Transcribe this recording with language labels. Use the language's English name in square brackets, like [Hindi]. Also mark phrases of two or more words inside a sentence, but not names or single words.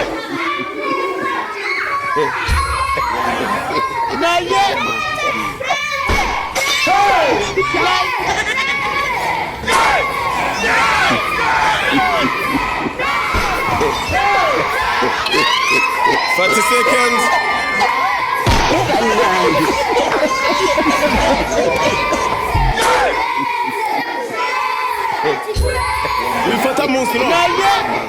[English] Not yet. Seconds. [Kinyarwanda] Wifata munsi no. [English] Not yet.